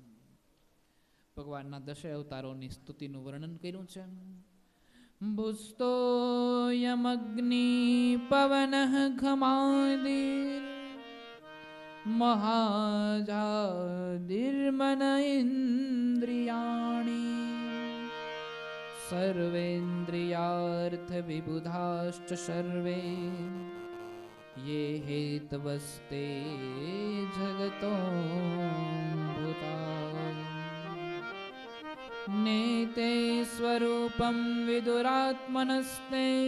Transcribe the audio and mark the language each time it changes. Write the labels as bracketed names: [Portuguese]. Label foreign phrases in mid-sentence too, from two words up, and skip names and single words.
[Gujarati] ભગવાનના 10 અવતારોની સ્તુતિનું વર્ણન કર્યું છે. [Sanskrit] ભુસ્તોયમગ્નિ પવનઃ ઘમાદિર મહાજાદિર્મન ઇન્દ્રિયાણિ सर्वेन्द्रियार्थविबुधाश्च सर्वे ये हेतवस्ते जगतो नेते स्वरूपं विदुरात्मनस्ते